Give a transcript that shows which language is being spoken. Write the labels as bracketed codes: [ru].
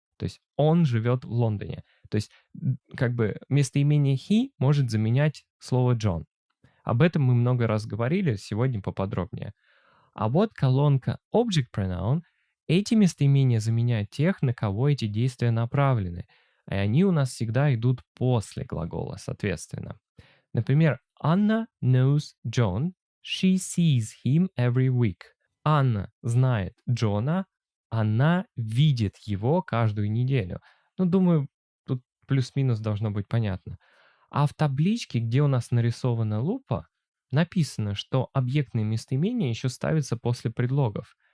[ru] То есть он живет в Лондоне. То есть как бы местоимение he может заменять слово John. Об этом мы много раз говорили, сегодня поподробнее. А вот колонка Object Pronoun, эти местоимения заменяют тех, на кого эти действия направлены, и они у нас всегда идут после глагола, соответственно. [en] Например, Anna knows John, she sees him every week. [ru] Анна знает Джона, она видит его каждую неделю. Ну, думаю, тут плюс-минус должно быть понятно. А в табличке, где у нас нарисована лупа, написано, что объектные местоимения еще ставятся после предлогов.